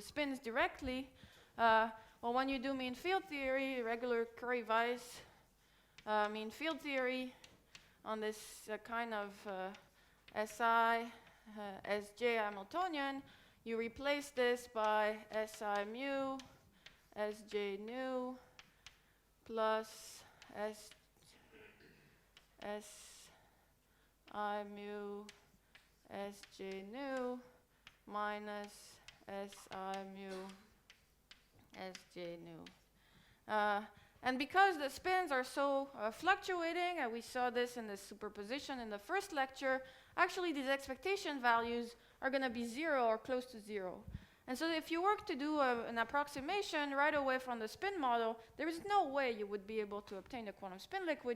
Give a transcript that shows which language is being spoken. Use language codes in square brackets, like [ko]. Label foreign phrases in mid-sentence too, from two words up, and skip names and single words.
[en] spins directly, well, when you do mean field theory, regular Curry-Weiss mean field theory on this kind of SI, Sj Hamiltonian, you replace this by Si mu, Sj nu, plus Si mu, Sj nu, minus Si mu, Sj nu. And because the spins are so fluctuating, and we saw this in the superposition in the first lecture, actually these expectation values are going to be 0 or close to 0. And so if you were to do an approximation right away from the spin model, there is no way you would be able to obtain a quantum spin liquid.